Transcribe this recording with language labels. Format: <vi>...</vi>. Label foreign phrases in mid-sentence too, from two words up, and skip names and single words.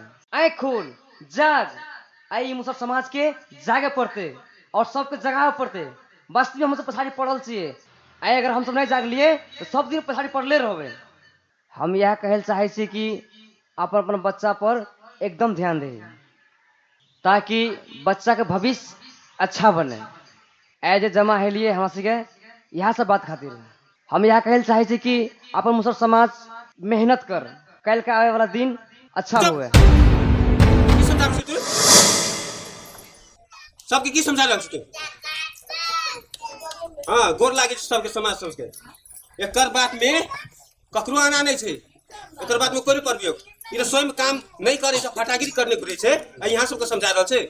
<mai>आँख खोल जाग, आई सब समाज के जागे पड़ते और सबके जगावे पड़ते। वास्तविक हम सब पछाड़ी पड़ल छियै, आई अगर हम सब नहीं जागलिए तो सब दिन पछाड़ी पड़ले रहबे। हम यह कहल चाहे छी कि अपन अपन बच्चा पर एकदम ध्यान दे ताकि बच्चा के भविष्य अच्छा बने। एज ए जमा है लिए हमरा के यहाँ से बात खातिर हम यहाँ कहल चाहे छी कि अपन मुसर समाज मेहनत कर, कल का आवे वाला दिन अच्छा हुए। की समझा रहल छी तू? सबके की समझा रहल छी तू? हाँ, गोर लागे छै सबके समाज सबके। एकर बात में ककरो आना नहीं छै, एकर बात में कोई परबियो। ई स्वयं काम नहीं करे छै, फटागिरी करने घुरे छै, आ यहाँ सबके समझा रहल छै।</mai>